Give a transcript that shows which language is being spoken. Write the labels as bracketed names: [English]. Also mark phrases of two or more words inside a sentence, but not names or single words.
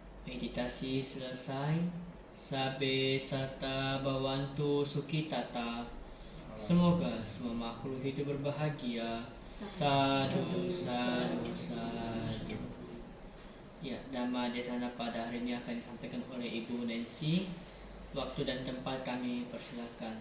[Indonesian] Meditasi selesai. [Pali] Sabe sata bawantu sukitata. [Indonesian] Semoga semua makhluk hidup berbahagia. [Pali] Sadu, sadu, sadu. [Indonesian] Ya, Dhamma Desana pada hari ini akan disampaikan oleh Ibu Nancy. Waktu dan tempat kami persilakan.